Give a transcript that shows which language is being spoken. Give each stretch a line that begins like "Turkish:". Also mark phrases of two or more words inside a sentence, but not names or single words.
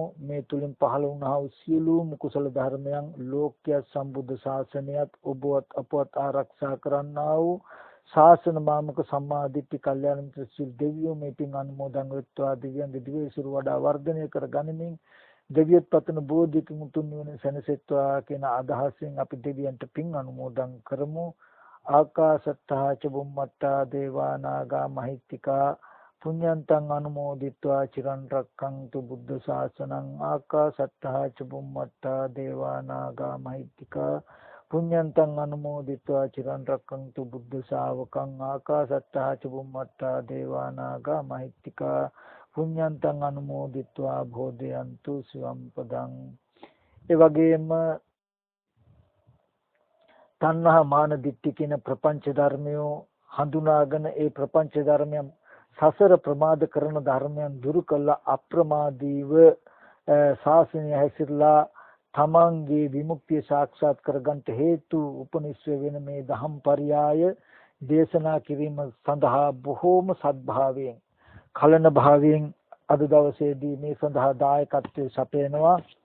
Sinhala: මේ තුලින් පහළ වුණා වූ සියලුම කුසල ධර්මයන් ලෝක්‍ය සම්බුද්ධ ශාසනයත් ඔබවත් අපවත් ආරක්ෂා කරන්නා වූ ශාසන මාමක සම්මාදිට්ඨි කල්යාණ මිත්‍ර සිල් දෙවියෝ මේ පින් අනුමෝදන් වෙත්වා. දිව්‍යංග දිවේශුරු වඩා වර්ධනය කර ගනිමින් දෙවියත් පතන බෝධික මුතුන් නිවන සැනසෙත්වා කියන අදහසින් අපි දෙවියන්ට පින් අනුමෝදන් කරමු.
Pali: ආකාශත්තා ච බුම්මත්තා දේවා නාග මහිත්‍තිකා පුඤ්ඤන්තං අනුමෝදිත්වා චිරන් රක්ඛන්තු බුද්ධ ශාසනං. ආකාශත්තා ච බුම්මත්තා දේවා නාග මහිත්‍තිකා පුඤ්ඤන්තං අනුමෝදිත්වා චිරන් රක්ඛන්තු බුද්ධ ශාවකං. ආකාශත්තා ච බුම්මත්තා දේවා නාග මහිත්‍තිකා පුඤ්ඤන්තං අනුමෝදිත්වා භෝදයන්තු සිවම් පදං.
Sinhala: ඒ වගේම තණ්හා මාන දිට්ඨි කියන ප්‍රපංච ධර්මයෝ හඳුනාගෙන ඒ ප්‍රපංච ධර්මයන් සසර ප්‍රමාද කරන ධර්මයන් දුරු කළ අප්‍රමාදීව ශාසනය හැසිරලා තමන්ගේ විමුක්තිය සාක්ෂාත් කරගන්න හේතු උපනිශ්‍රය වෙන මේ දහම් පරයය දේශනා කිරීම සඳහා බොහෝම සද්භාවයෙන් කලන භාවයෙන් අද දවසේදී මේ සඳහා දායකත්වයේ සපයනවා.